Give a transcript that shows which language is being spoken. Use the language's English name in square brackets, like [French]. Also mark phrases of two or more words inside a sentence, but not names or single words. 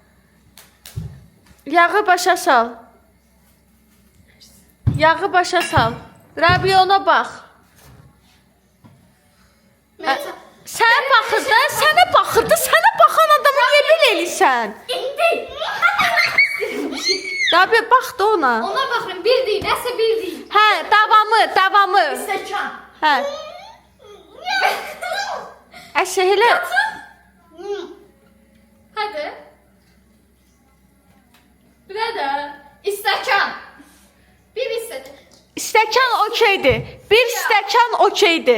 [Azerbaijani] Yağı başa sal. Yağı başa sal. Rabiə, ona bax. Sənə baxırdı, sənə baxan adamı niyə belə eləyirsən? Rabiə, bax da ona. [Turkish] Ona bakın bir değil. Neyse bir değil. [Azerbaijani] Hə, davamı. Stəkan. Hə. Əşə elə [Turkish] Hadi. Burada. İstekan. Bir istedim. [Azerbaijani] stəkan okeydir. Bir stəkan okeydir.